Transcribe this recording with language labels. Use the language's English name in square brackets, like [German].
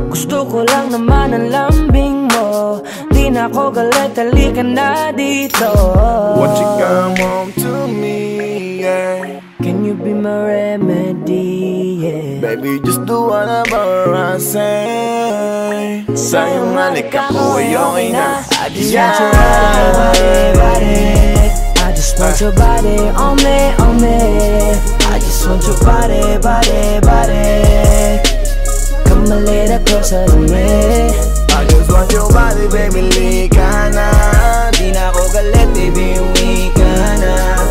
[Filipino] Gusto ko lang naman ang lambing mo. Di na ako galit, halika na dito. [English] Won't you come home to me, yeah. Can you be my remedy, yeah. Baby, just do whatever I say. [Filipino] Sa'yong halik ako ay okay na. [English] I just want your body, body. I just want your body on me, on me. I just want your body, body, body. Come Come a little closer to me. I just want your body, [Filipino] baby, lika na. Di na ako galit, baby, uwi ka na.